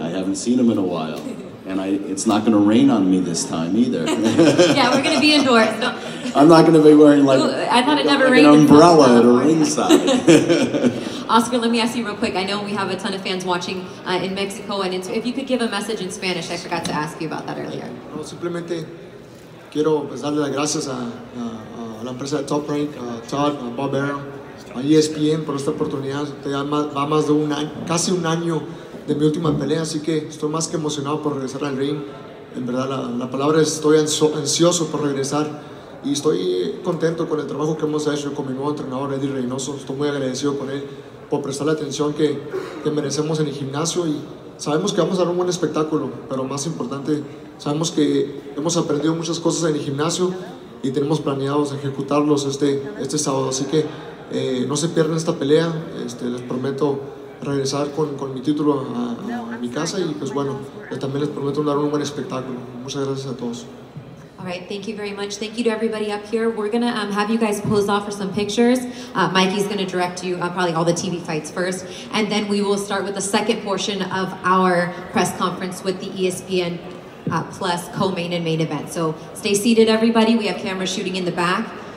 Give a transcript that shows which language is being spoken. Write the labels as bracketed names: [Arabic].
[English] I haven't seen him in a while. And it's not going to rain on me this time either. Yeah, we're going to be indoors. No. I'm not going to be wearing like, I thought it never like rained an umbrella at a ringside. Oscar, let me ask you real quick. I know we have a ton of fans watching in Mexico, and if you could give a message in Spanish, I forgot to ask you about that earlier. [Spanish] No, simplemente quiero darle las gracias a la empresa de Top Rank, a Todd, a Bob Arum, a ESPN por esta oportunidad. Ya va más de casi un año de mi última pelea, así que estoy más que emocionado por regresar al ring. En verdad, la palabra es estoy ansioso por regresar y estoy contento con el trabajo que hemos hecho con mi nuevo entrenador, Eddie Reynoso. Estoy muy agradecido con él por prestar la atención que merecemos en el gimnasio y sabemos que vamos a dar un buen espectáculo, pero más importante, sabemos que hemos aprendido muchas cosas en el gimnasio y tenemos planeados ejecutarlos este sábado, así que no se pierdan esta pelea. Les prometo regresar con mi título a mi casa y pues bueno, también les prometo dar un buen espectáculo. Muchas gracias a todos. [English] All right, thank you very much. Thank you to everybody up here. We're going to have you guys pose off for some pictures. Mikey's going to direct you probably all the TV fights first, and then we will start with the second portion of our press conference with the ESPN Plus co-main and main event. So stay seated, everybody. We have cameras shooting in the back.